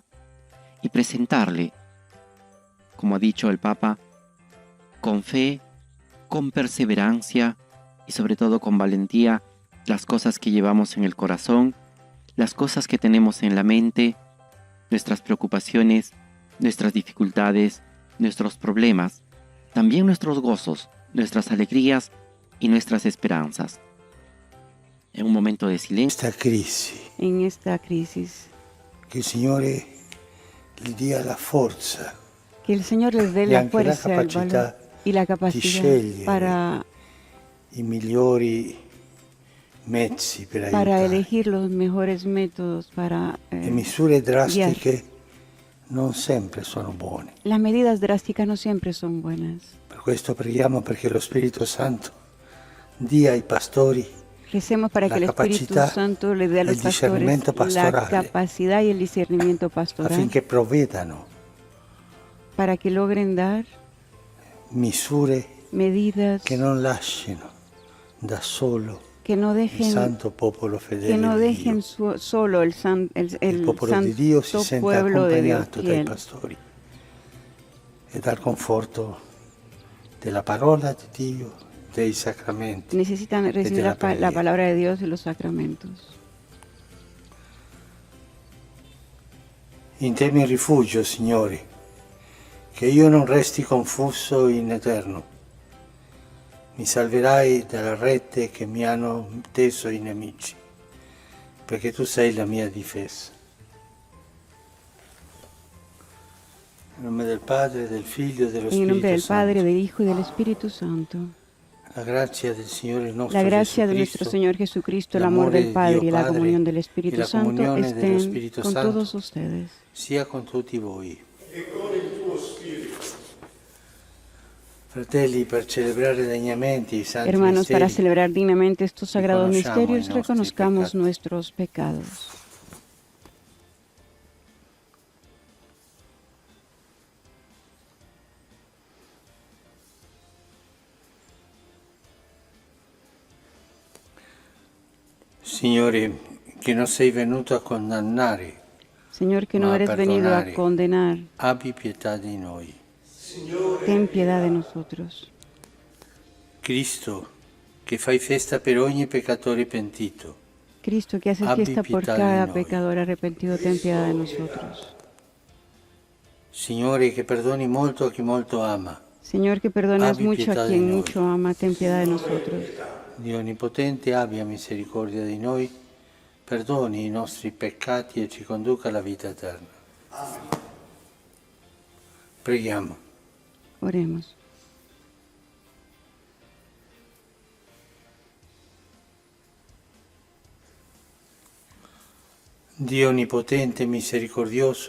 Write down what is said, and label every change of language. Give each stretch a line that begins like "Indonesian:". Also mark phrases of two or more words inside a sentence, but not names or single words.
Spanish: Y presentarle, como ha dicho el Papa, con fe, con perseverancia y sobre todo con valentía, las cosas que llevamos en el corazón, las cosas que tenemos en la mente, nuestras preocupaciones, nuestras dificultades, nuestros problemas, también nuestros gozos, nuestras alegrías y nuestras esperanzas. En un momento de silencio, En esta crisis
Italian: che il Signore gli dia la forza
Spanish: Que el Señor les dé y la
Italian: anche la
Spanish: fuerza, el valor
Italian: capacità
Spanish: y la
Italian: di
Spanish: capacidad
Italian: scegliere
Spanish: para
Italian: i migliori mezzi per aiutare.
Spanish: elegir los mejores métodos para
Italian: Le misure drastiche non sempre sono buone.
Spanish: las medidas drásticas no siempre son buenas.
Italian: Per questo preghiamo perché lo Spirito Santo dia ai pastori
Spanish: Recemos para
Italian: la
Spanish: que el Espíritu
Italian: capacità
Spanish: Santo le dé a los
Italian: del
Spanish: pastores
Italian: discernimento
Spanish: la
Italian: pastorale
Spanish: capacidad y el discernimiento pastoral
Italian: affinché provvedano
Spanish: para que logren dar
Italian: misure
Spanish: medidas
Italian: che non lasciano da solo
Spanish: que no
Italian: il
Spanish: dejen
Italian: santo popolo fedele
Spanish: que no
Italian: di
Spanish: dejen
Italian: Dio.
Spanish: solo el
Italian: Il popolo di Dio si
Spanish: santo
Italian: sente
Spanish: pueblo de Dios
Italian: accompagnato dai
Spanish: fiel.
Italian: pastori e dal conforto della parola di Dio, dei sacramenti.
Spanish: Necesitan recibir
Italian: de la
Spanish: la
Italian: preghiera.
Spanish: palabra de Dios y los sacramentos.
Italian: In te mi rifugio, Signore, che io non resti confuso in eterno. Mi salverai dalla rete che mi hanno teso i nemici, perché tu sei la mia difesa. In nome del Padre, del Figlio e dello
Spanish: En el nombre del
Italian: Spirito
Spanish: Padre,
Italian: Santo.
Spanish: del Hijo y del Espíritu Santo. La gracia
Italian: del Signore nostro
Spanish: La gracia de Jesucristo, nuestro Señor Jesucristo, el
Italian: l'amore
Spanish: amor del
Italian: di
Spanish: Padre
Italian: Dio
Spanish: y la
Italian: Padre
Spanish: comunión del y Espíritu
Italian: la
Spanish: Santo
Italian: comunione dello
Spanish: estén
Italian: Spirito
Spanish: con
Italian: Santo
Spanish: todos ustedes.
Italian: sia con tutti voi. Fratelli, per celebrare degnamente i santi
Spanish: Hermanos, para
Italian: misteri,
Spanish: celebrar dignamente estos sagrados Reconozcamos misterios, nuestros reconozcamos pecados. nuestros pecados.
Italian: Signore, che non sei venuto a condannare,
Spanish: Señor, que no
Italian: Ma
Spanish: eres venido a
Italian: perdonare.
Spanish: condenar,
Italian: abbi pietà di noi.
Spanish: ten piedad de nosotros.
Italian: Cristo, che fai festa per ogni peccatore pentito,
Spanish: Cristo, que haces
Italian: Abbi
Spanish: fiesta por
Italian: pietà di
Spanish: cada
Italian: noi.
Spanish: pecador arrepentido, ten piedad de nosotros.
Italian: Signore, che perdoni molto a chi molto ama,
Spanish: Señor, que perdonas
Italian: Abbi
Spanish: mucho
Italian: pietà
Spanish: a
Italian: di
Spanish: quien
Italian: noi.
Spanish: mucho ama, ten piedad de nosotros.
Italian: Dio Onnipotente abbia misericordia di noi, perdoni i nostri peccati e ci conduca alla vita eterna. Preghiamo.
Spanish: Oremos.
Italian: Dio Onnipotente e misericordioso,